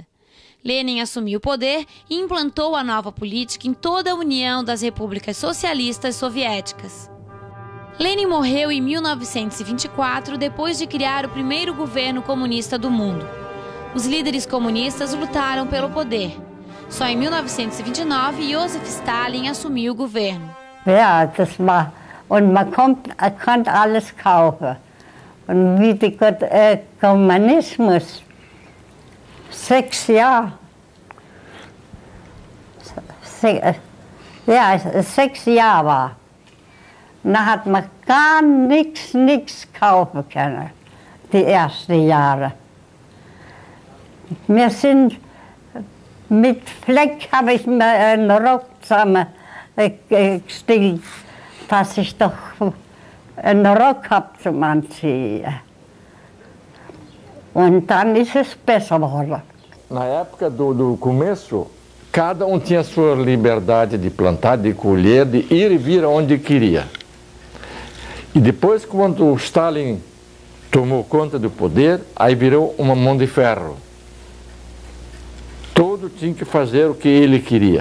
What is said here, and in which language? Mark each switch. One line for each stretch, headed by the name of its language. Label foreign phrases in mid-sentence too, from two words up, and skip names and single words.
Portuguese: Lenin assumiu o poder e implantou a nova política em toda a União das Repúblicas Socialistas Soviéticas. Lenin morreu em 1924, depois de criar o primeiro governo comunista do mundo. Os líderes comunistas lutaram pelo poder. Só em 1929, Josef Stalin assumiu o governo.
German: Ja, das war, und man konnte alles kaufen. Und wie der Kommunismus 6 Jahre, 6 Jahre war, da hat man gar nichts kaufen können, die ersten Jahre. Wir sind mit Fleck, habe ich mir einen Rock zusammengestillt, dass ich doch einen Rock habe zum Anziehen. Und dann ist es besser geworden.
Portuguese: Na época do começo, cada tinha sua liberdade de plantar, de colher, de ir e vir aonde queria. E depois, quando o Stalin tomou conta do poder, aí virou uma mão de ferro. Todo tinha que fazer o que ele queria.